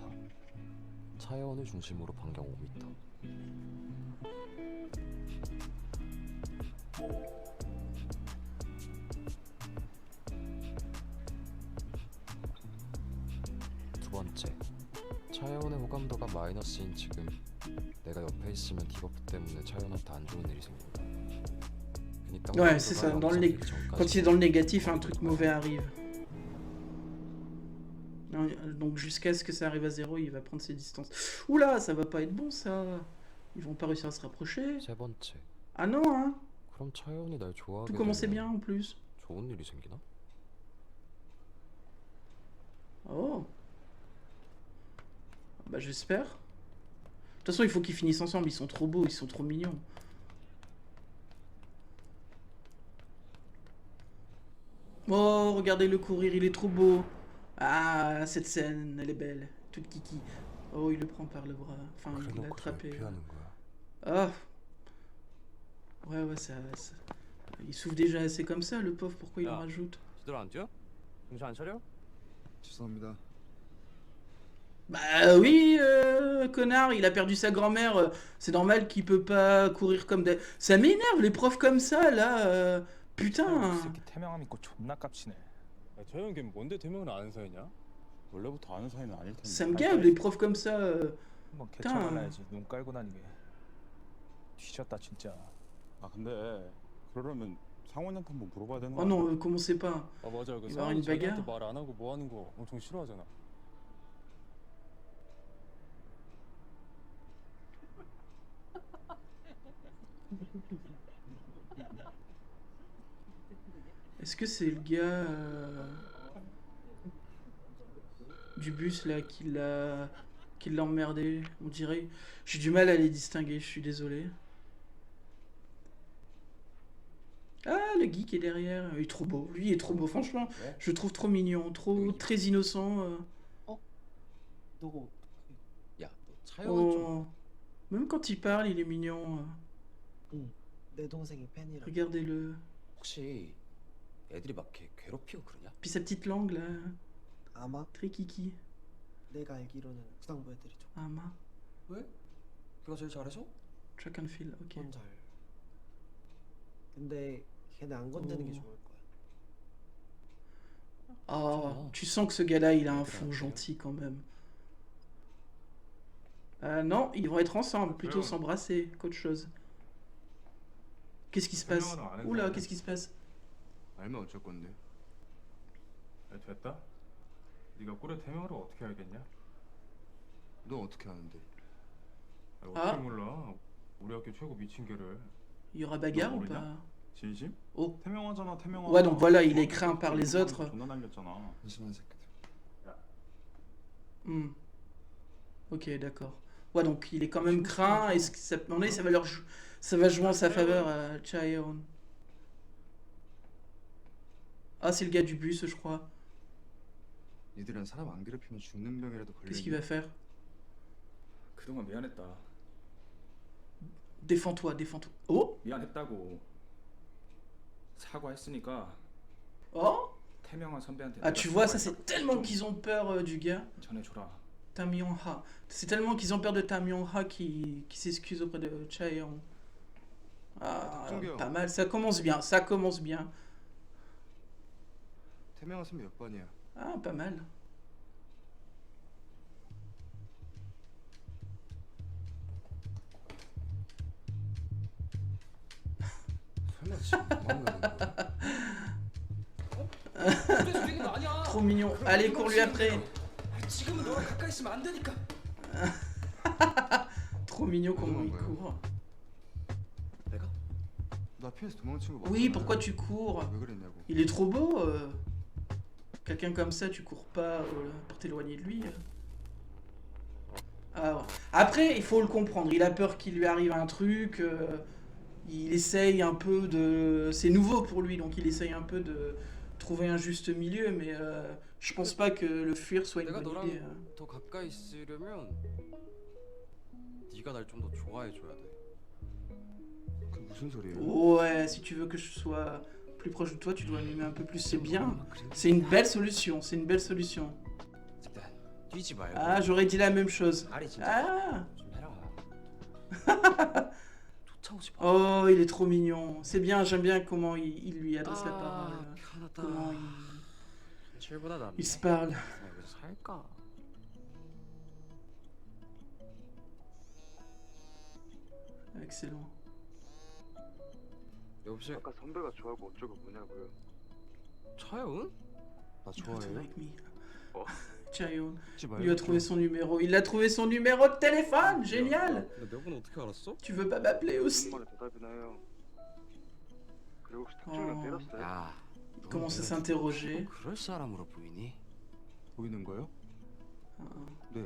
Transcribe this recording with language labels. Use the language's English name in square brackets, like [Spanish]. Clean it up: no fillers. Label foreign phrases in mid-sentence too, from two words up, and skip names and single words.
[Korean] 차여원을 중심으로 반경 5m. 두 번째, 차여원의 호감도가 마이너스인 지금 내가 옆에 있으면 디버프 때문에 차여원한테 안 좋은 일이 생긴다. 그러니까 [French] Ouais, [Korean] 호감도가 [French] c'est ça. Dans le [Korean] 영상이기 전까지 [French] Quand il est dans le négatif, un truc mauvais arrive. Non, donc jusqu'à ce que ça arrive à 0, il va prendre ses distances. Oula, ça va pas être bon ça. Ils vont pas réussir à se rapprocher. [Korean] 세 번째, [French] Ah non, hein. [Korean] 그럼 차여원이 날 좋아하게 [French] Tout commençait [Korean] 되면 [French] bien en plus. [Korean] 좋은 일이 생기나? [French] Oh. Bah j'espère. De toute façon, il faut qu'ils finissent ensemble. Ils sont trop beaux, ils sont trop mignons. Oh, regardez-le courir, il est trop beau. Ah, cette scène, elle est belle. Toute kiki. Oh, il le prend par le bras. Enfin, il l'a [Korean] 그래놓고서 왜 [French] attrapé. [Korean] 피하는 거야? [French] Ah. Ouais, ça... Il souffre déjà assez comme ça, le pauvre. Pourquoi il en Ah. rajoute? [Korean] 제대로 안 뛰어? 정신 안 차려? 죄송합니다. [French] Bah oui, connard, il a perdu sa grand-mère. C'est normal qu'il peut pas courir comme des... Ça m'énerve, les profs comme ça, là. [Korean] 그 [French] Putain. [Korean] 새끼 태명함 있고 존나 깝치네. 차영 걔 뭔데 태명은 아는 사이냐? 원래부터 아는 사이는 아닐 텐데. [French] Ça me gave, les profs comme ça. [Korean] 한번 [French] putain. [Korean] 개쳐발라야지. 눈 깔고 다니게. 뒤졌다 진짜. 아 근데 그러려면 상원이한테 한번 물어봐야 되는 거 [French] Oh [Korean] 아니야? [French] non, commencez pas. [Korean] 아 맞아 그 [French] il va y avoir [Korean] 상원이 [French] une [Korean] 자기한테 [French] bagarre. [Korean] 말 안 하고 뭐 하는 거 엄청 싫어하잖아. [French] Est-ce que c'est le gars du bus là qui l'a emmerdé, on dirait. J'ai du mal à les distinguer, je suis désolé. Ah, le geek est derrière, il est trop beau. Lui il est trop beau, franchement. Je le trouve trop mignon, trop très innocent. [Korean] 야, 너 차영은 좀 [French] Oh. Même quand il parle, il est mignon. [Korean] 내 동생이 팬이라. [French] Regardez-le. [Korean] 혹시 애들이 막 걔 괴롭히고 그러냐? [French] Puis sa petite langue là, [Korean] 아마 [French] très kiki. [Korean] 내가 알기로는 구상부 애들이 좀 Ama, 왜? 걔가 제일 잘해서? [English] track and field, ok. [Korean] 잘. 근데 걔네 안 건드는 게 좋을 거야. [French] Oh, tu sens que ce gars-là, il a un fond gentil quand même. Non, ils vont être ensemble, plutôt s'embrasser qu'autre chose. Qu'est-ce qui se passe? Oula, qu'est-ce qui se passe? [Korean] 알면 어쩔 건데? 야, 됐다. 네가 꿀의 태명을 어떻게 알겠냐? 너 어떻게 아는데? 어떻게 아. 몰라? 우리 학교 최고 미친 개를. [French] Il y aura bagarre ou mourra. pas? [Korean] 진심? [French] Oh, [Korean] 태명하잖아 태명하. [French] ouais, donc voilà, il est craint par les autres. [Korean] 존나 날렸잖아. 한심한 새끼들. [French] Hmm. Ok, d'accord. Ouais, donc il est quand même craint, et ça, à un moment donné, ça va jouer en sa faveur à Chaeon. Ah, c'est le gars du bus, je crois. [Korean] 니들은 사람 안 괴롭히면 죽는 병이라도 [French] Qu'est-ce qu'il va [Korean] 걸리니? [French] faire? [Korean] 그동안 미안했다. [French] Défends-toi, défends-toi. Oh? [Korean] 미안했다고. 사과했으니까 [French] Oh? [Korean] 태명한 선배한테. [French] Ah, [Korean] 내가 [French] tu vois, ça [Korean] 사과했다고 [French] c'est tellement [Korean] 좀 [French] qu'ils ont peur du gars. [Korean] 전해줘라. [French] Tam Yong-ha. C'est tellement qu'ils ont peur de Tam Yong-ha qui s'excuse auprès de Chaeyoung. Ah, pas mal. Ça commence bien, ça commence bien. [Korean] 태명한 선배 몇 번이야? [French] Ah, pas mal. [Korean] 설마 지금 도망가는 거야? [French] Trop mignon. Allez, cours-lui après. [Korean] 지금은 너랑 가까이 있으면 안 되니까. [French] Trop mignon comment il court. [Korean] 내가? 나 피해서 도망친 거 맞잖아. [French] Oui, pourquoi tu cours? [Korean] 왜 그랬냐고. [French] Il est trop beau. Quelqu'un comme ça, tu cours pas pour t'éloigner de lui. Ah, ouais. Après, il faut le comprendre. Il a peur qu'il lui arrive un truc. Il essaye un peu de... C'est nouveau pour lui, donc il essaye un peu de trouver un juste milieu, mais je pense pas que le fuir soit une [Korean] 내가 [French] bonne [Korean] 너랑 [French] idée. [Korean] 더 가까이 있으려면 네가 날 좀 더 좋아해 줘야 돼. 그 무슨 소리예요? [French] Ouais, si tu veux que je sois plus proche de toi, tu dois m'aimer un peu plus. C'est bien. C'est une belle solution. C'est une belle solution. [Korean] 일단 뛰지 말고. [French] Ah, j'aurais dit la même chose. [Korean] 아리 진짜 [French] Ah! [Korean] 좀 해라. 쫓아오지 마. [French] Oh, il est trop mignon. C'est bien, j'aime bien comment il lui adresse la parole. [Korean] 편하다. [French] Comment [Korean] 현실보다 낫네. [French] il se parle. [Korean] 여기서 살까? [French] Excellent. [Korean] 여보세요. 아까 선배가 좋아하고 어쩌고 뭐냐고요. 차여운? 나 [English] Don't [Korean] 좋아해요? [English] like me. [French] Oh. Chaeyoung. [Korean] 하지 [French] Il lui a [Korean] 말고 [French] trouvé son numéro. Il a trouvé son numéro de téléphone. Génial. [Korean] 근데 내 번 어떻게 알았어? [French] Tu veux pas m'appeler aussi? [Korean] 말에 대답이나 해요. 그리고 혹시 어. 탁준이가 때렸어요? 야, [French] Il commence à s'interroger. [Korean] 그럴 사람으로 보이니? 보이는 거요? 네.